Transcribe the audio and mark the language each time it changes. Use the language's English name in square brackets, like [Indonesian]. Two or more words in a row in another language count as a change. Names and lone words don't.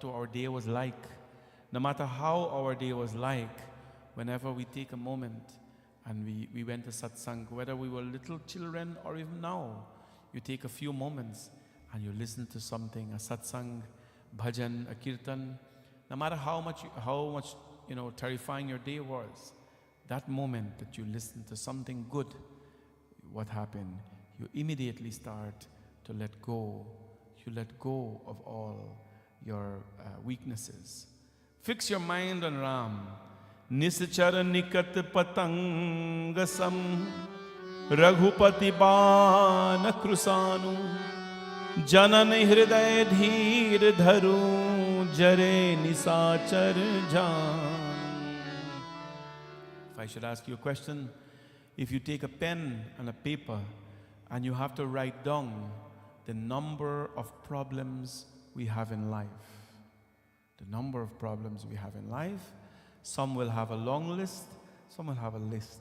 [English] our day was like, no matter how our day was like, whenever we take a moment and we went to Satsangh, whether we were little children or even now, you take a few moments and you listen to something, a Satsangh, bhajan, a kirtan, no matter how much terrifying your day was, that moment that you listen to something good, what happened? You immediately start to let go. You let go of all your weaknesses. Fix your mind on Ram. [Awadhi] निसाचर निकट पतंगसम रघुपति बाण कृशानु जानन हृदय धीर धरु जरे निसाचर जान. [English] If I should ask you a question, if you take a pen and a paper and you have to write down the number of problems we have in life, the number of problems we have in life, some will have a long list, some will have a list.